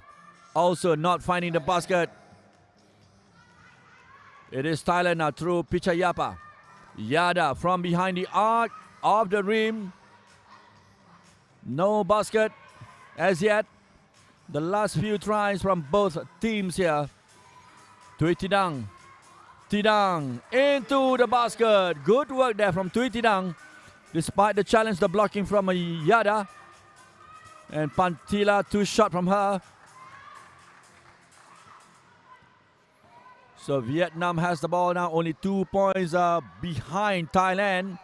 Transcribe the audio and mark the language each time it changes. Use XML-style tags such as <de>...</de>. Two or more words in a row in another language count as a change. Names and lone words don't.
<en>Also not finding the basket. It is Thailand now through Pichayapa. Yada from behind the arc, off the rim. No basket as yet. The last few tries from both teams here. Tui Tidang. Tidang into the basket. Good work there from Tui Tidang. Despite the challenge, the blocking from Yada. And Pantila, 2 shots from her. So Vietnam has the ball now, only 2 points behind Thailand.</en>